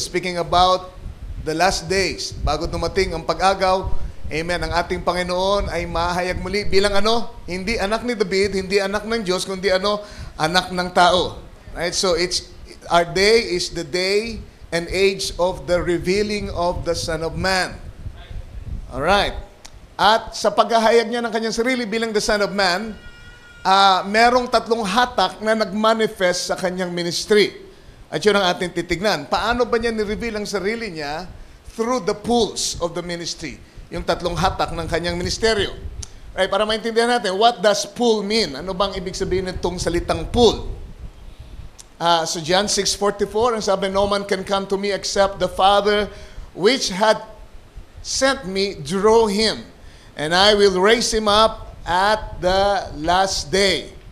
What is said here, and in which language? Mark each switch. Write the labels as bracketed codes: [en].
[tl] Speaking about the last days, bago dumating ang pag-agaw, amen, ang ating Panginoon ay mahayag muli bilang ano? Hindi anak ni David, hindi anak ng Diyos, kundi ano? Anak ng tao. Right? [en] So our day is the day and age of the revealing of the Son of Man. [tl] Alright. At sa paghahayag niya ng kanyang sarili bilang the Son of Man, merong tatlong hatak na nag-manifest sa kanyang ministry. At yun ang ating titignan. Paano ba niya ni-reveal ang sarili niya? [en] Through the pools of the ministry. Yung tatlong hatak ng kanyang ministeryo. [tl] Right, para maintindihan natin, what does pool mean? Ano bang ibig sabihin nitong salitang pool? [en] So John 6:44, ang sabi, no man can come to me except the Father which had sent me draw him, and I will raise him up at the last day.